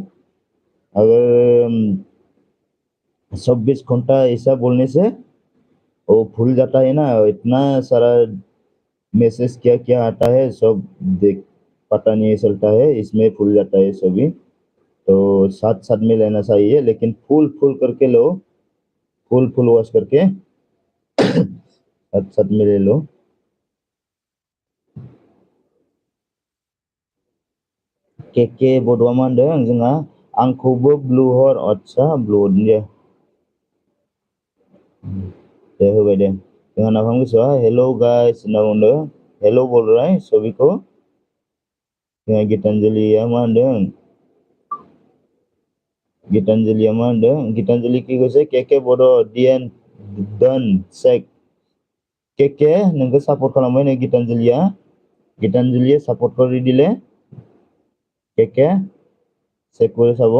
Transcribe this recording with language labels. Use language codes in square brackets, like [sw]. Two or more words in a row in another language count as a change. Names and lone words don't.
[hi] अगर 24 घंटा ऐसा बोलने से वो भूल जाता है ना, इतना सारा मैसेज क्या क्या आता है सब देख पता नहीं चलता है, इसमें भूल जाता है सभी। तो साथ में लेना चाहिए, लेकिन फुल करके लो, [en] full watch [hi] करके साथ में ले लो। [brx] केके बड'आ मा होनदों, जोंहा आंखौबो ब्लु हर। अच्छा ब्लु हरदों दे होबाय दे। जोंहा नाफाम गोसोआ [en] hello guys [brx] होनना बुंदों, [hi] हेलो बोल रहा है सभी को। [brx] जोंहा गीतांजलिया मा होनदों, गीतांजलिया मा होनदों, [as] गीतांजलि की কৈছে केके बड' [en] DN done check. [brx] केके नोंखौ सापर्ट खालामबाय नै गीतांजलिया सापर्ट कर दिले केके चेक करे साबो।